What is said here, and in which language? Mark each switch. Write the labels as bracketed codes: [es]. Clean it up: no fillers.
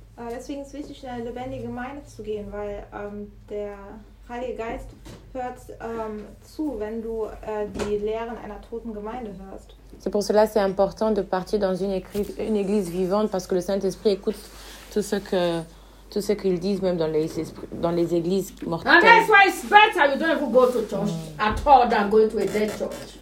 [de] Deswegen ist es wichtig, in eine lebendige Gemeinde zu gehen, weil der Heilige Geist hört zu, wenn du die Lehren einer toten Gemeinde hörst. [fr] C'est pour cela que c'est important de partir dans une église vivante parce que le Saint-Esprit écoute tout ce qu'ils disent même dans les églises mortelles. [en] And that's why it's better you don't even go to church at all than going to a dead church.